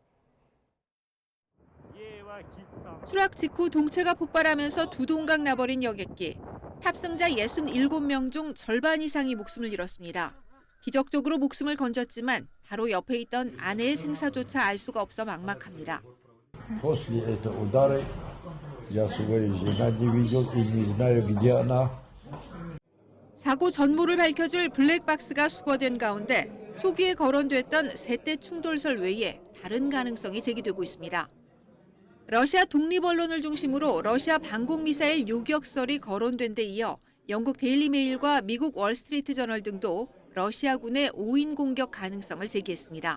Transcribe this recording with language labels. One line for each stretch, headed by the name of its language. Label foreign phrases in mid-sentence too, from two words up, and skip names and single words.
Korean: 추락 직후 동체가 폭발하면서 두 동강 나버린 여객기. 탑승자 67명 중 절반 이상이 목숨을 잃었습니다. 기적적으로 목숨을 건졌지만 바로 옆에 있던 아내의 생사조차 알 수가 없어 막막합니다.
Russian: После этого удара я свою жена не видел и не знаю, где она.
Korean: 사고 전모를 밝혀줄 블랙박스가 수거된 가운데 초기에 거론됐던 세대 충돌설 외에 다른 가능성이 제기되고 있습니다. 러시아 독립 언론을 중심으로 러시아 방공미사일 요격설이 거론된 데 이어 영국 데일리메일과 미국 월스트리트 저널 등도 러시아군의 오인 공격 가능성을 제기했습니다.